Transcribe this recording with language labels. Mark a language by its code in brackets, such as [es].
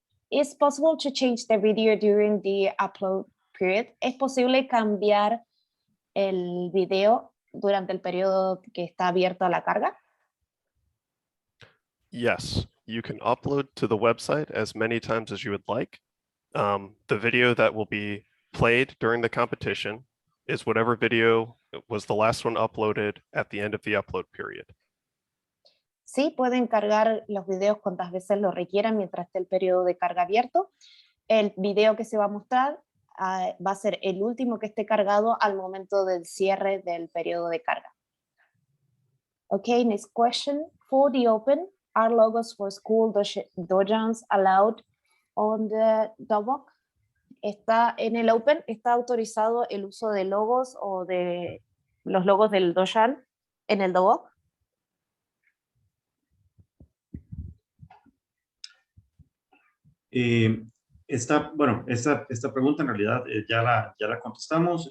[en] Is possible to change the video during the upload period? [es] ¿Es posible cambiar el video durante el periodo que está abierto a la carga? [en] Yes, you can upload to the website as many times as you would like. The video that will be played during the competition is whatever video Was the last one uploaded at the end of the upload period? [es] Sí, pueden cargar los videos cuantas veces lo requieran mientras esté el periodo de carga abierto. El video que se va a mostrar va a ser el último que esté cargado al momento del cierre del periodo de carga. [en] Okay, next question. For the open, are logos for school dojans allowed on the Dobok? [es] Está en el open, está autorizado el uso de logos o de los logos del dojan en el Dobok. Esta pregunta en realidad ya la contestamos.